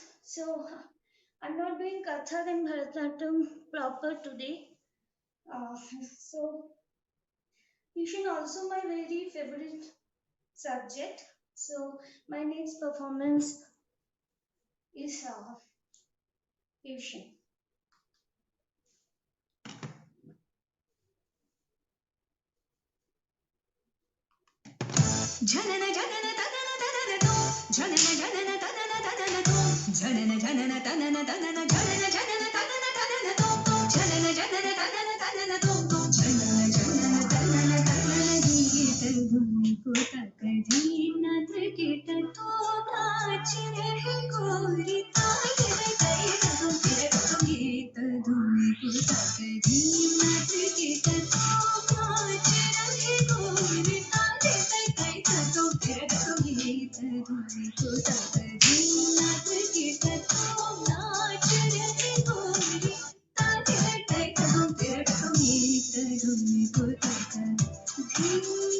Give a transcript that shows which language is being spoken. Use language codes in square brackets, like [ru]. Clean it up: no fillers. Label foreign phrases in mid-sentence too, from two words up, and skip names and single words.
[en] So I'm not doing Kathak and Bharatanatyam proper today. So fusion also my very favorite subject. So my next performance is fusion. जनन जनन तनन तनन तो जनन जनन तनन तनन तो जनन जनन तनन तनन जनन जनन तनन तनन तो जनन जनन तनन तनन तो जनन जनन तनन तनन [hi] गीत धुन को तक नाथ कीट तो नाच रहे गोरी ताल गई तो फिर तो गीत धुन को तक नाथ कीट तो नाच रहे गोरी ताल गई तो फिर तो गीत धुन को तक नाथ कीट तो नाच रहे गोरी ताल गई तो फिर तो गीत धुन को तक